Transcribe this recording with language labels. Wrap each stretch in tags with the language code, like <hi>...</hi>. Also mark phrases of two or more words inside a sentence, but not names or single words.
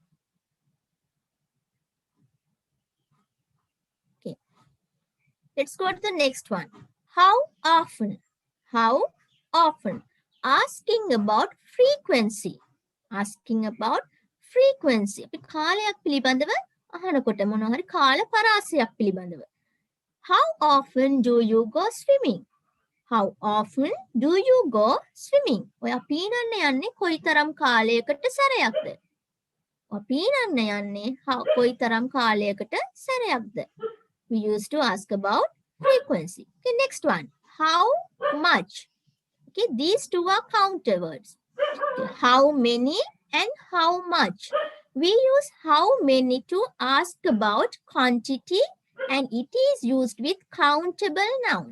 <en>Okay, let's go to the next one. How often? How often? Asking about frequency. Asking about frequency.</en> <si>අපි කාලයක් පිළිබඳව අහනකොට මොනවා හරි කාල පරාසයක් පිළිබඳව.</si> <en>How often do you go swimming? How often do you go swimming?</en> <si>ඔය පීනන්න යන්නේ කොයිතරම් කාලයකට සැරයක්ද? ඔය පීනන්න යන්නේ කොයිතරම් කාලයකට සැරයක්ද?</si> <en>We used to ask about frequency. Okay, next one. How much? Okay, these two are counter words. Okay, how many and how much? We use how many to ask about quantity and it is used with countable nouns.</en>